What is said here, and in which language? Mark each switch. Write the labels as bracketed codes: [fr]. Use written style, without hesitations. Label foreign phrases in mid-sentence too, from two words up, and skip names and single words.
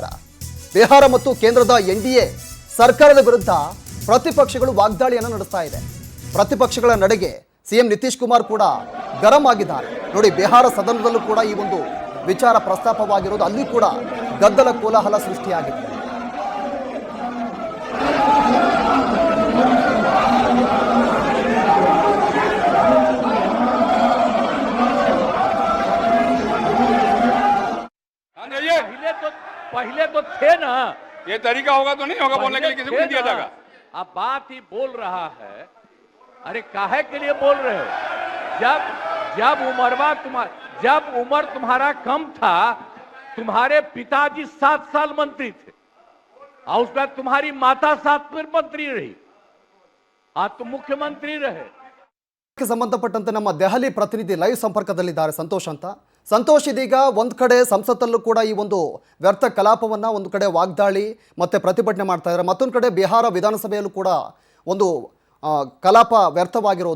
[kn] ಬಿಹಾರ ಮತ್ತು ಕೇಂದ್ರದ ಎನ್ಡಿಎ ಸರ್ಕಾರದ ವಿರುದ್ಧ ಪ್ರತಿಪಕ್ಷಗಳು ವಾಗ್ದಾಳಿಯನ್ನು ನಡೆಸ್ತಾ ಇದೆ. ಪ್ರತಿಪಕ್ಷಗಳ ನಡೆಗೆ ಸಿಎಂ ನಿತೀಶ್ ಕುಮಾರ್ ಕೂಡ ಗರಂ ಆಗಿದ್ದಾರೆ. ನೋಡಿ, ಬಿಹಾರ ಸದನದಲ್ಲೂ ಕೂಡ ಈ ಒಂದು ವಿಚಾರ ಪ್ರಸ್ತಾಪವಾಗಿರೋದು, ಅಲ್ಲಿ ಕೂಡ ಗದ್ದಲ ಕೋಲಾಹಲ ಸೃಷ್ಟಿಯಾಗಿದೆ. [hi] पहले तो थे ना, ये तरीका होगा तो नहीं होगा बोलने के लिए, किसी को नहीं दिया जाएगा। अब बात ही बोल रहा है। अरे काहे के लिए बोल रहे हो? जब उम्र तुम्हारा कम था, तुम्हारे पिताजी 7 साल मंत्री थे और उसके बाद तुम्हारी माता 7 फिर मंत्री रही, आज तुम मुख्यमंत्री रहे। [kn] ಸಂಬಂಧಪಟ್ಟಂತೆ ನಮ್ಮ ದೆಹಲಿ ಪ್ರತಿನಿಧಿ ಲೈವ್ ಸಂಪರ್ಕದಲ್ಲಿದ್ದಾರೆ ಸಂತೋಷ್ ಅಂತ. ಸಂತೋಷ್, ಇದೀಗ ಒಂದು ಕಡೆ ಸಂಸತ್ತಲ್ಲೂ ಕೂಡ ಈ ಒಂದು ವ್ಯರ್ಥ ಕಲಾಪವನ್ನ, ಒಂದು ಕಡೆ ವಾಗ್ದಾಳಿ ಮತ್ತೆ ಪ್ರತಿಭಟನೆ ಮಾಡ್ತಾ ಇದ್ದಾರೆ, ಮತ್ತೊಂದು ಕಡೆ ಬಿಹಾರ ವಿಧಾನಸಭೆಯಲ್ಲೂ ಕೂಡ ಒಂದು ಕಲಾಪ ವ್ಯರ್ಥವಾಗಿರೋದು.